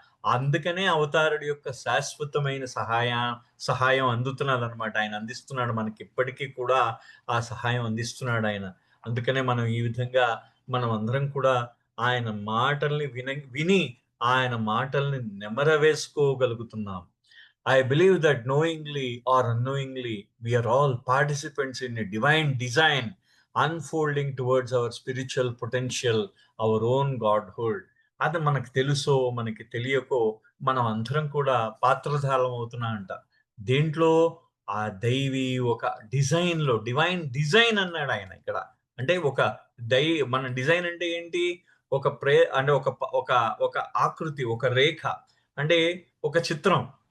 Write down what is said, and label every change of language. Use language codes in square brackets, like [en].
[te] అందుకనే అవతారుడి యొక్క శాశ్వతమైన సహాయం అందుతున్నదనమాట. ఆయన అందిస్తున్నాడు మనకి. ఇప్పటికీ కూడా ఆ సహాయం అందిస్తున్నాడు ఆయన. అందుకనే మనం ఈ విధంగా మనం అందరం కూడా ఆయన మాటల్ని విని ఆయన మాటల్ని నెమరవేసుకోగలుగుతున్నాం. [en] I believe that knowingly or unknowingly, we are all participants in a divine design unfolding towards our spiritual potential, our own godhood. [te] అది మనకు తెలుసో మనకి తెలియకో మనం అందరం కూడా పాత్రధారం అవుతున్నా అంట. దేంట్లో? ఆ దైవీ ఒక డివైన్ డిజైన్ అన్నాడు ఆయన ఇక్కడ. అంటే ఒక దై మన డిజైన్ అంటే ఏంటి? ఒక అంటే ఒక ఒక ఆకృతి, ఒక రేఖ, అంటే ఒక చిత్రం.